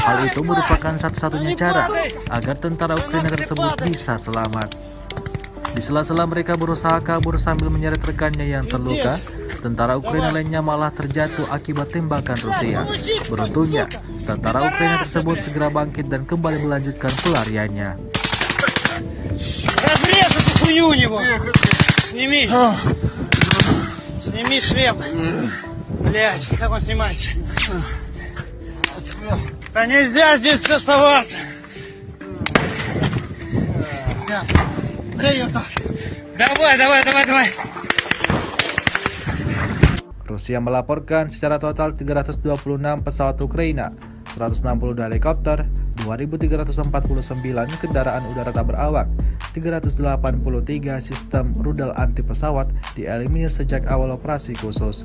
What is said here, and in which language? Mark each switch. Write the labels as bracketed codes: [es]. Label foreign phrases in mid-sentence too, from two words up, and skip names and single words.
[id] Hal itu merupakan satu-satunya cara agar tentara Ukraina tersebut bisa selamat. Di sela-sela mereka berusaha kabur sambil menyeret rekannya yang terluka, tentara Ukraina lainnya malah terjatuh akibat tembakan Rusia. Beruntungnya, tentara Ukraina tersebut segera bangkit dan kembali melanjutkan pelariannya. [ru] Разрез эту хуйню у него. Сними. Сними шлем. Блять, как он снимается? Да нельзя здесь оставаться. Давай. [id] Rusia melaporkan secara total 326 pesawat Ukraina, 160 helikopter, 2.349 kendaraan udara tak berawak, 383 sistem rudal anti pesawat dieliminir sejak awal operasi khusus.